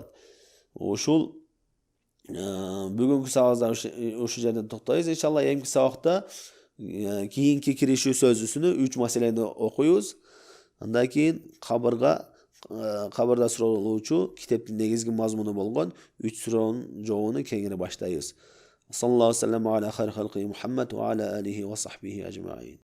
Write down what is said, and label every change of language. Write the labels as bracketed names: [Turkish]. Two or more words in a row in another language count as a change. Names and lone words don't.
[Kyrgyz] Ушул бүгүнкү сабагыбызда ушул жерден токтойбуз. Иншалла эмки сабакта кийинки киришүү сөзүсүнү 3 маселени окуйбуз. Андан кийин кабырда суралуучу китептин негизги мазмуну болгон 3 суроонун жообуну кеңири баштайбыз. [Arabic] صلى الله عليه وسلم على خير خلقه محمد وعلى آله وصحبه أجمعين.